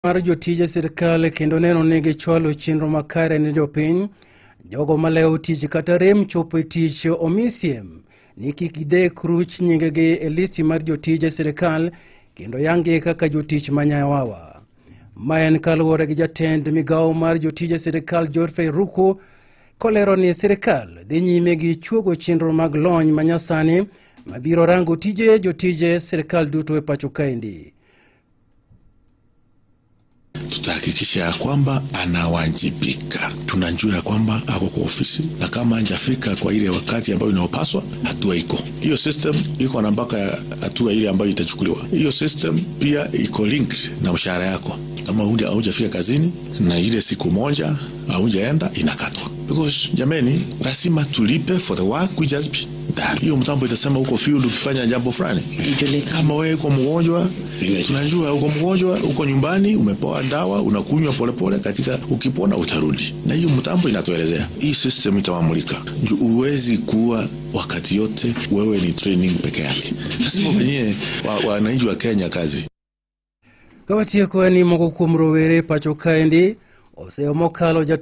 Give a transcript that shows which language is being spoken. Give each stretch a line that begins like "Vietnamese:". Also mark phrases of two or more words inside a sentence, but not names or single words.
Luo (Kenya and Tanzania): mar jotije sirkal kendo neno ni gichwalo chenro makare ne jopiny, jogo malewo tich kata rem chopo tich omisiem ni kik gidek ruch nyingegi e listi mar jotije sirkal kendo yangi kaka jotich manyawawa. Ma en kaluwore gi jatend migawo mar jotije sirkal Godfrey Ruku kolero ni sirkal dhi nyime gi chuogo chenro mag lony manyasani mabiro rango tije jotije sirkal duto e pacho kaendi.
Swahili: Tutahakikisha ya kwamba anawajibika. Tunajua ya kwamba ako kwa ofisi na kama hajafika kwa ile wakati ambayo inapaswa, hatua iko. Hiyo system iko na mpaka hatua ile ambayo itachukuliwa. Hiyo system pia iko linked na mshahara yako. Kama hujafika kazini na ile siku moja hujaenda, inakatwa.
English: Because
Swahili: jameni, lazima tulipe
English: for the work which has been done.
Swahili: Hiyo mtambo itasema uko field ukifanya jambo fulani. Kama wewe uko mgonjwa, tunajua uko mgonjwa, uko nyumbani, umepewa dawa, unakunywa polepole, katika ukipona utarudi. Na hiyo mtambo inatuelezea. Hii system itawamulika. Uwezi kuwa wakati yote wewe ni training peke yake. Lazima ufanyie wananchi wa Kenya kazi.
Luo (Kenya and Tanzania): Kawatieko ni moko kuom rowere pacho kaendi, oseo mokalo